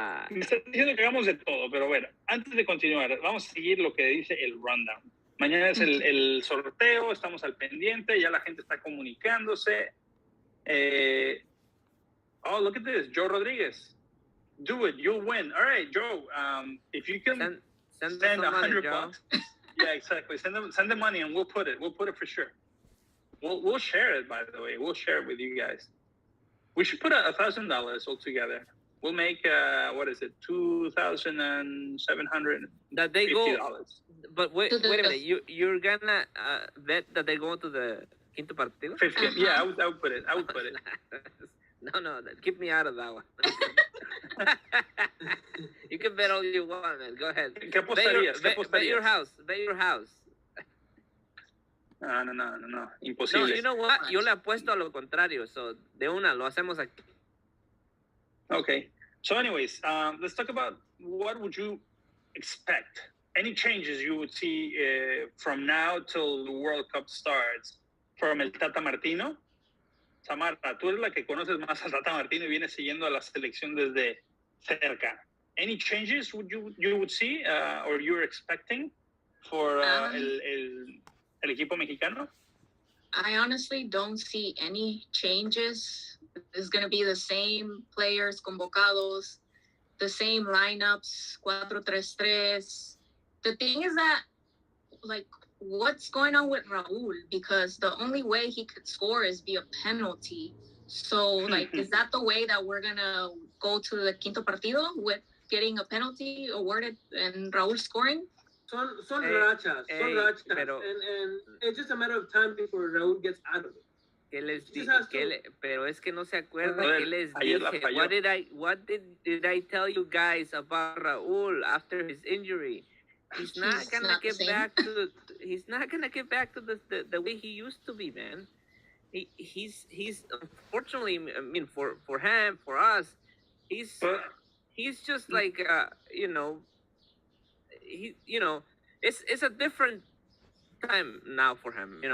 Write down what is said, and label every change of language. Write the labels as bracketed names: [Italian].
[Spanish] Me está diciendo que hagamos de todo, pero bueno, antes de continuar, vamos a seguir lo que dice el rundown. Mañana es el sorteo, estamos al pendiente, ya la gente está comunicándose. [English] Oh, look at this, Joe Rodriguez. Do it, you'll win. All right, Joe, if you can send $100. Yeah, exactly. Send the money and we'll put it for sure. We'll share it, by the way. We'll share it with you guys. We should put $1,000 all together. We'll make what is it, $2,750. That they go. But wait a minute. You're gonna bet that they go to the quinto partido? 15. Yeah, I would put it. No, keep me out of that one. You can bet all you want, man. Go ahead. [Spanish] ¿Qué apostarías? [English] Bet your house. [Spanish] No. Imposible. [English] No, you know what? [Spanish] Yo le apuesto a lo contrario. So, de una, lo hacemos aquí. [English] Okay. So anyways, let's talk about what would you expect? Any changes you would see from now till the World Cup starts from el Tata Martino? Samara, tú eres la que conoces más a Tata Martino y vienes siguiendo a la selección desde cerca. Any changes you would see or you're expecting for [Spanish] el equipo mexicano? [English] I honestly don't see any changes. It's going to be the same players convocados, the same lineups, 4-3-3. The thing is that, like, what's going on with Raul? Because the only way he could score is via penalty. So, like, is that the way that we're going to go to the quinto partido with getting a penalty awarded and Raul scoring? [Spanish] Son rachas. [English] Pero, and it's just a matter of time before Raul gets out of it. [Spanish] Pero es que no se acuerda que les dije. [English] What did I tell you guys about Raul after his injury? He's not gonna get back to. He's not gonna get back to the way he used to be, man. He's unfortunately. I mean, for him, for us, he's just like it's a different time now for him.